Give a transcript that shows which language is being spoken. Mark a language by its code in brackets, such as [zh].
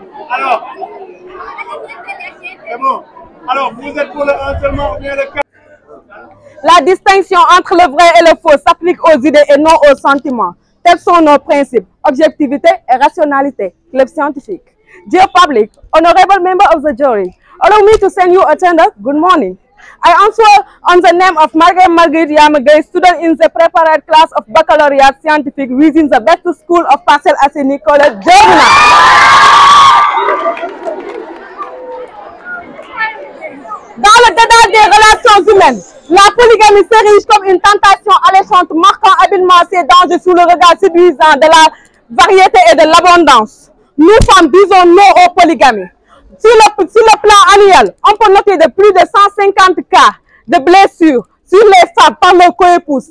[fr] Alors, c'est bon. Alors, vous êtes pour le 1 seulement ou bien le 4? La distinction entre le vrai et le faux s'applique aux idées et non aux sentiments. Tels sont nos principes, objectivité et rationalité, club scientifique. [en] Dear public, honorable member of the jury, allow me to send you a tender good morning. I answer on the name of Marguerite Yamagay, student in the preparatory class of Baccalaureate Scientific within the best school of Parcel Asseni College, Germinal. [fr] Dans le dédale des relations humaines, la polygamie s'érige comme une tentation alléchante marquant habilement ses dangers sous le regard séduisant de la variété et de l'abondance. Nous femmes disons non aux polygamies. Sur le plan annuel, on peut noter de plus de 150 cas de blessures sur les femmes par leurs coépouses.